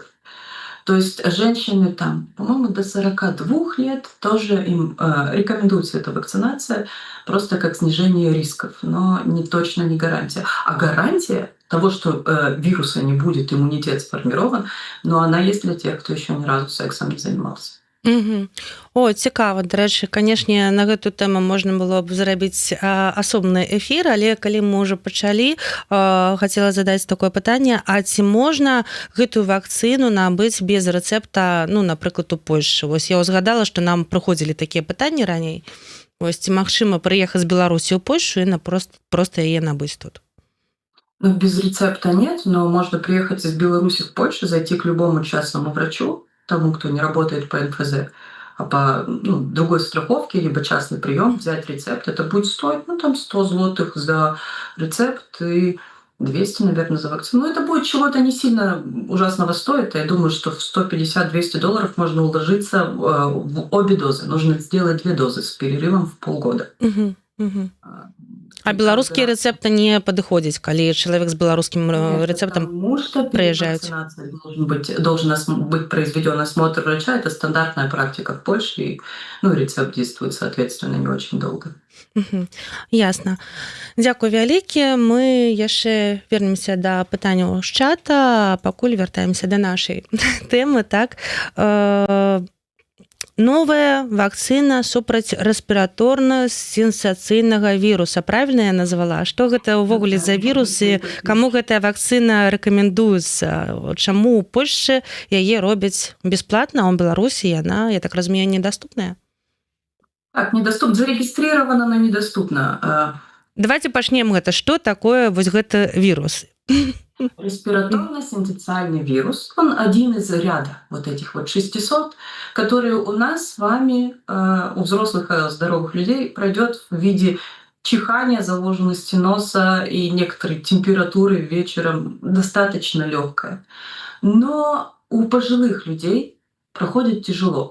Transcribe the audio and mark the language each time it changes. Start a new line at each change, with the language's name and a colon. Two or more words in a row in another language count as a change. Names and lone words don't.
Russian: То есть женщины там, по-моему, до 42 лет тоже им рекомендуется эта вакцинация просто как снижение рисков, но точно не гарантия. А гарантия того, что вируса не будет, иммунитет сформирован, но она есть для тех, кто еще ни разу сексом не занимался. Мгм. О,
Belarusian: цікава. Да рэчы, канешне, на гэту тэму можна было б зрабіць асобны эфір, але калі мы ўжо пачалі, хацела задаць такое пытанне: а ці можна гэтую вакцыну набыць без рэцэпта, напрыклад, у Польшчы? Вось я ўзгадала, што нам прыходзілі такія пытанні раней. Вось ці магчыма прыехаць з Беларусі ў Польшу і проста яе набыць тут?
Russian: Без рецепта нет, но можно приехать из Беларуси в Польшу, зайти к любому частному врачу, тому, кто не работает по НФЗ, а по другой страховке, либо частный прием, взять рецепт. Это будет стоить, 100 злотых за рецепт и 200, наверное, за вакцину. Это будет чего-то не сильно ужасного стоит. Я думаю, что в 150-200 долларов можно уложиться в обе дозы. Нужно сделать 2 дозы с перерывом в полгода. Мгм, мгм.
Belarusian: А беларускія рэцэпты не падыходзяць, калі чалавек з беларускім рэцэптам
Russian: Потому что перед приезжают? вакцинацией должен быть произведен осмотр врача. Это стандартная практика в Польше. И, рецепт действует, соответственно, не очень долго.
Belarusian: Мгм. Ясна. Дзякуй вялікі. Мы яшчэ вернемся да пытанняў з чата, а пакуль вяртаемся да нашай тэмы, так. Новая вакцына супраць рэспіраторна-сенсацыйнага віруса. Правільна я назвала? Што гэта ўвогуле за вірус і каму гэтая вакцына рэкамендуецца? Чаму ў Польшчы яе робяць бясплатна, а ў Беларусі яна, я так разумею, недаступная?
Russian: Так, зарегистрировано, но недоступно.
Belarusian: Давайте пачнем гэта. Што такое вось гэты вірус?
Russian: Респираторно-синтециальный вирус, он один из ряда вот этих 600, которые у нас с вами, у взрослых здоровых людей, пройдет в виде чихания, заложенности носа и некоторой температуры вечером достаточно легкая. Но у пожилых людей проходит тяжело.